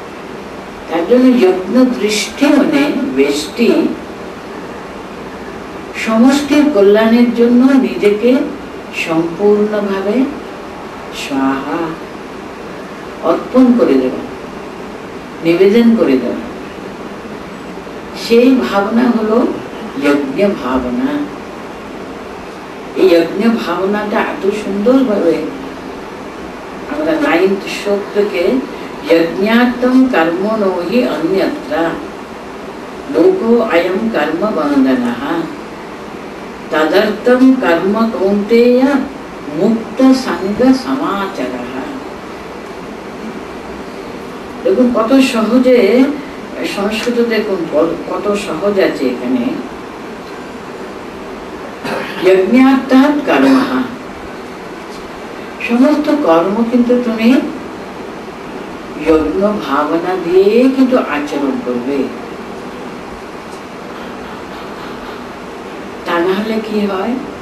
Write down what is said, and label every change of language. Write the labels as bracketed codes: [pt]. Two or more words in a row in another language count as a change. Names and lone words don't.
[bn] তার জন্য যত্ন দৃষ্টি মানে বেষ্টি সমষ্টির কল্যাণের জন্য নিজেকে সম্পূর্ণভাবে স্বাহা অর্পণ করে দেওয়া, নিবেদন করে দেওয়া, সেই ভাবনা হলো যজ্ঞ ভাবনা। এই যজ্ঞ ভাবনাটা এত সুন্দরভাবে আমরা 9th শ্লোক থেকে [sa] यज्ञार्थं कर्मणो हि अन्यत्र लोको अयं कर्म बन्धनः तदर्थं कर्म कौन्तेय मुक्त संग समाचरः। [bn] দেখুন কত সহজে সংস্কৃত, দেখুন কত সহজ আছে এখানে। যজ্ঞার্থাৎ কর্মঃ, সমস্ত কর্ম কিন্তু তুমি যজ্ঞ ভাবনা দিয়ে কিন্তু আচরণ করবে, তা না হলে কি হয়?